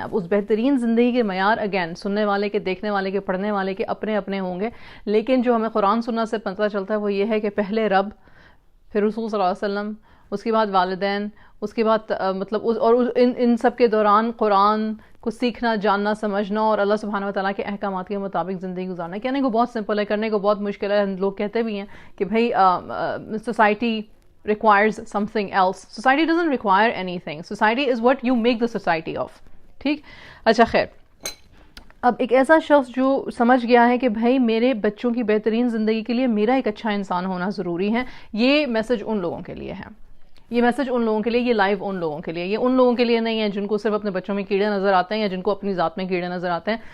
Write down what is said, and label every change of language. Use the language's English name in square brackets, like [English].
[Urdu] اب اس بہترین زندگی کے معیار اگین سننے والے کے, دیکھنے والے کے, پڑھنے والے کے اپنے اپنے ہوں گے, لیکن جو ہمیں قرآن سننا سے پتہ چلتا ہے وہ یہ ہے کہ پہلے رب, پھر رسول صلی اللہ علیہ وسلم, اس کے بعد والدین, اس کے بعد مطلب اور ان سب کے دوران قرآن کو سیکھنا, جاننا, سمجھنا اور اللہ سبحانہ وتعالیٰ کے احکامات کے مطابق زندگی گزارنا. کہنے کو بہت سمپل ہے, کرنے کو بہت مشکل ہے. لوگ کہتے بھی ہیں کہ بھائی society [English] requires something else. Society doesn't require anything. Society is what you make the society of. [Urdu] ٹھیک, اچھا خیر. اب ایک ایسا شخص جو سمجھ گیا ہے کہ بھائی میرے بچوں کی بہترین زندگی کے لیے میرا ایک اچھا انسان ہونا ضروری ہے, یہ میسج ان لوگوں کے لیے ہے, یہ میسج ان لوگوں کے لیے, یہ لائیو ان لوگوں کے لیے, یہ ان لوگوں کے لیے نہیں ہے جن کو صرف اپنے بچوں میں کیڑے نظر آتے ہیں یا جن کو اپنی ذات میں کیڑے نظر آتے ہیں.